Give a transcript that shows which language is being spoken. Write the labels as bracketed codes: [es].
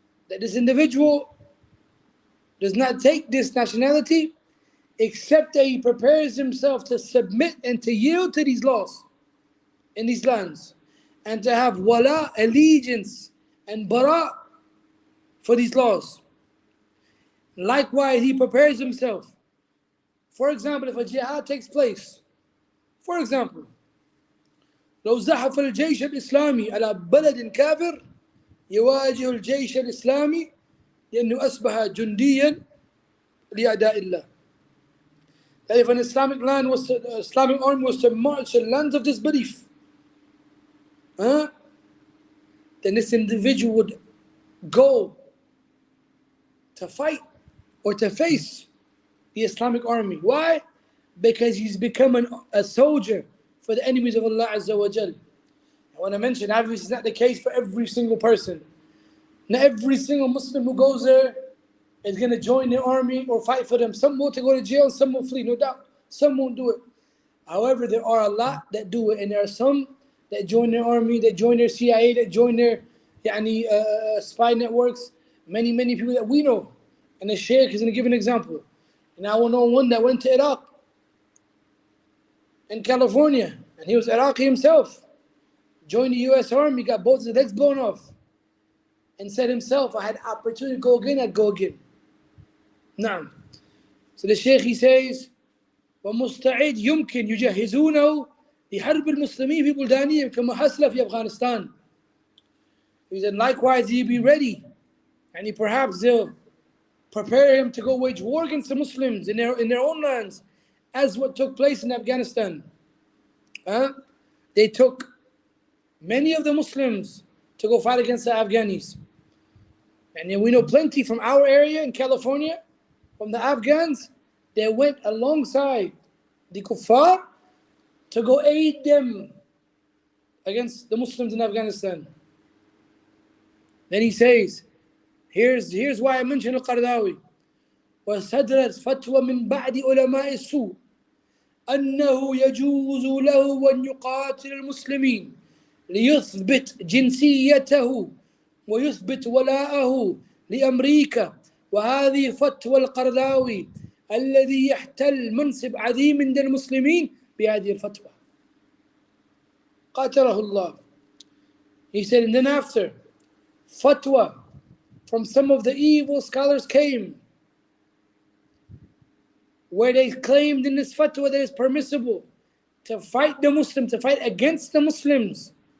[en] That this individual does not take this nationality except that he prepares himself to submit and to yield to these laws in these lands, and to have wala, allegiance, and bara for these laws. Likewise, he prepares himself. For example, if a jihad takes place, for example, [ar] لو زحف الجيش الإسلامي على بلد كافر يواجه الجيش الإسلامي لأنه أصبح جنديا لأعداء الله. [en] That if an Islamic army was to march to lands of disbelief, then this individual would go to fight or to face the Islamic army. Why? Because he's become a soldier for the enemies of Allah Azza wa Jal. I want to mention, obviously it's not the case for every single person. Not every single Muslim who goes there is going to join the army or fight for them. Some want to go to jail, some will flee, no doubt. Some won't do it. However, there are a lot that do it, and there are some that join their army, that join their CIA, that join their spy networks. Many people that we know. And the Shaykh is going to give an example. And I will know one that went to Iraq, in California, and he was Iraqi himself. Joined the US Army, got both his legs blown off, and said himself, I had opportunity to go again, I'd go again. [ar] نعم. [en] So the Shaykh, he says, [ar] ومستعد يمكن يجهزونه لحرب المسلمين في بلدانهم كما حصل في أفغانستان. [en] He said, likewise, he'll be ready, and perhaps they'll prepare him to go wage war against the Muslims in their own lands, as what took place in Afghanistan. They took many of the Muslims to go fight against the Afghanis. And we know plenty from our area in California, from the Afghans, they went alongside the kuffar to go aid them against the Muslims in Afghanistan. Then he says, here's why I mentioned Al-Qaradawi. [ar] وصدرت فتوى من بعد علماء السوء أنه يجوز له أن يقاتل المسلمين ليثبت جنسيته ويثبت ولاءه لأمريكا. وهذه فتوى القرضاوي الذي يحتل منصب عظيم عند المسلمين بهذه الفتوى. قاتله الله. [en] He said, and then after, fatwa from some of the evil scholars came, where they claimed in this fatwa that it's permissible to fight the Muslims, to fight against the Muslims.